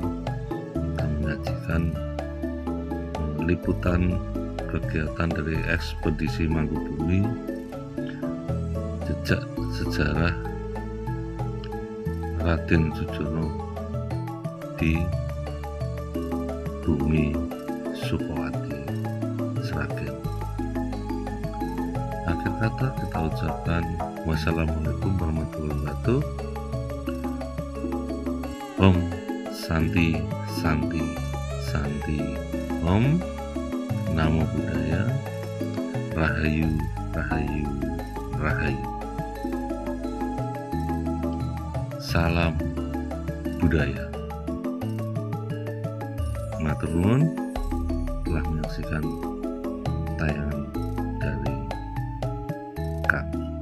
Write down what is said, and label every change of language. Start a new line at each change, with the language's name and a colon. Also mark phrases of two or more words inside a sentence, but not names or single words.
Indonesian: Kita menyajikan liputan kegiatan dari ekspedisi Mangkubumi, jejak sejarah Raden Sujono di bumi Sukowati, Sragen. Akhir kata kita ucapkan
Arabic: والسلام عليكم ورحمة الله وبركاته.
Sanskrit: Om Santi Santi Santi. Om Namo Buddhaya.
Javanese: Rahayu Rahayu Rahayu.
Indonesian: Salam budaya.
Javanese: Matur nuwun
Indonesian: telah menyaksikan tayangan dari kami.